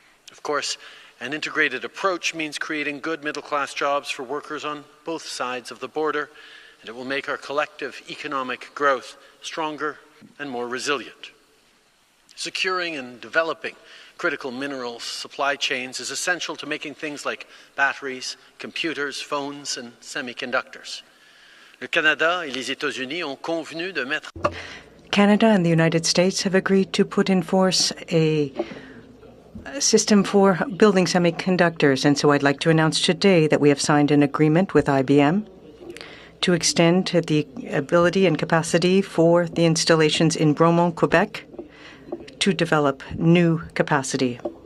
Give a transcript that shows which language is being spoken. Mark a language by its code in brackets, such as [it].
[en] Of course, an integrated approach means creating good middle-class jobs for workers on both sides of the border, and it will make our collective economic growth stronger and more resilient. Securing and developing critical mineral supply chains is essential to making things like batteries, computers, phones, and semiconductors. [fr] Le Canada et les États-Unis ont convenu de mettre [en] Canada and the United States have agreed to put in force a system for building semiconductors, and so I'd like to announce today that we have signed an agreement with IBM to extend the ability and capacity for the installations in Bromont, Quebec, to develop new capacity.